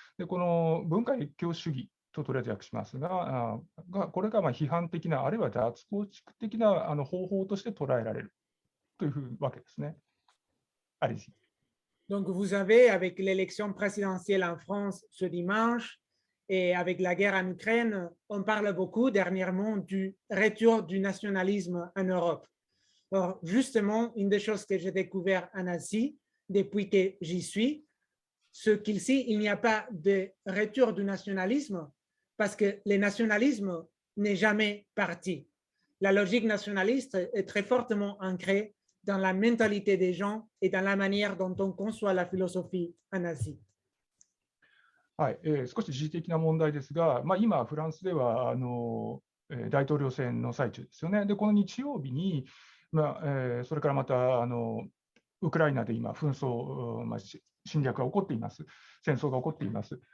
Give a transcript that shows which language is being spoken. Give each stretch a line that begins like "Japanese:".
Japanese: で、この文化越境主義とりあえず訳しますが、これが批判的な、あるいは脱構築的な方法として捉えられるというわけですね。
French: Allez-y. Donc, vous avez, avec l'élection présidentielle en France ce dimanche et avec la guerre en Ukraine, on parle beaucoup dernièrement du retour du nationalisme en Europe. Alors, justement, une des choses que j'ai découvert en Asie depuis que j'y suis, c'est qu'ici, il n'y a pas de retour du nationalisme parce que le nationalisme n'est jamais parti. La logique nationaliste est très fortement ancrée dans la mentalité des gens et dans la manière dont on conçoit la philosophie en Asie.
Japanese: はい、少し時事的な問題ですが、今、フランスでは大統領選の最中ですよね。で、この日曜日に、それからまたウクライナで今、紛争、侵略が起こっています。戦争が起こっています。